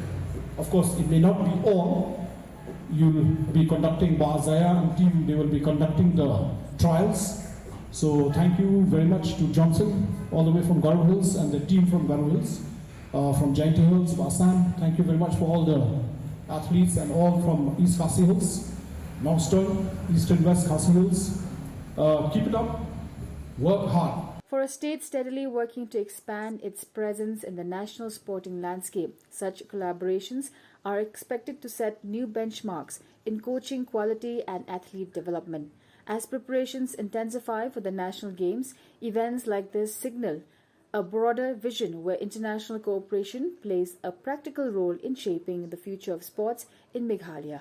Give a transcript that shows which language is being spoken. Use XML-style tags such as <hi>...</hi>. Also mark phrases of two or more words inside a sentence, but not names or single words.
<en>Of course, it may not be all. You'll be conducting Bahazaya and team, they will be conducting the trials. So thank you very much to Johnson, all the way from Garo Hills, and the team from Garo Hills, from Giant Hills, Vasan. Thank you very much for all the athletes and all from East Khasi Hills, Northstone, East and West Khasi Hills. Keep it up, work hard. For a state steadily working to expand its presence in the national sporting landscape, such collaborations are expected to set new benchmarks in coaching quality and athlete development. As preparations intensify for the national games, events like this signal a broader vision where international cooperation plays a practical role in shaping the future of sports in Meghalaya.</en>